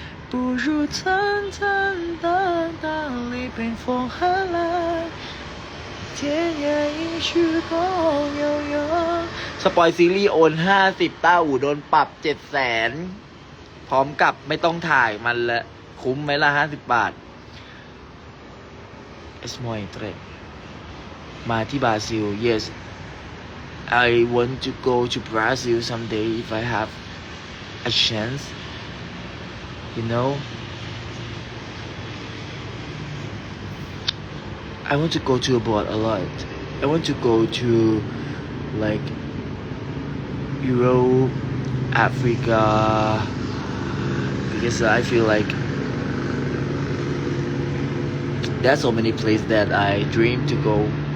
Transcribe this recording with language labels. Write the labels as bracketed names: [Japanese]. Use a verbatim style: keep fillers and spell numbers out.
[Chinese] 不如坦坦荡荡，历遍风和浪。天涯一曲共悠悠。 [Thai] สปอยซีรีส์โอนห้าสิบต้าอู่โดนปรับเจ็ดแสนพร้อมกับไม่ต้องถ่ายมันละคุ้มไหมละห้าสิบบาท [English] It's more interesting [Thai] มาที่บราซิล [English] yes I want to go to Brazil someday if I have a chance. You know, I want to go to abroad a lot. I want to go to like Europe, Africa, because I feel like there's so many places that I dream to go.